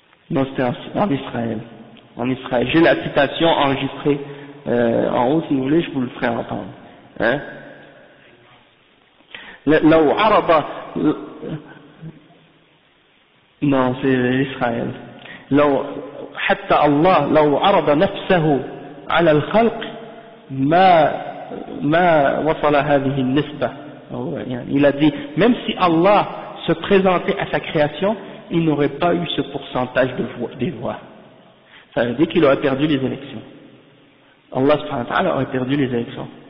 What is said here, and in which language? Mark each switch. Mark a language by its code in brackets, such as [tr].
[fr] Non, c'était en Israël. En Israël. J'ai la citation enregistrée en haut, si vous voulez, je vous le ferai entendre. Hein? [ar] لو عرض [fr] non, c'est Israël. [ar] لو حتى الله لو عرض نفسه على الخلق ما وصل هذه النسبة. [fr] Il a dit, même si Allah se présentait à sa création, il n'aurait pas eu ce pourcentage des voix. Ça veut dire qu'il aurait perdu les élections. Allah subhanahu wa ta'ala aurait perdu les élections.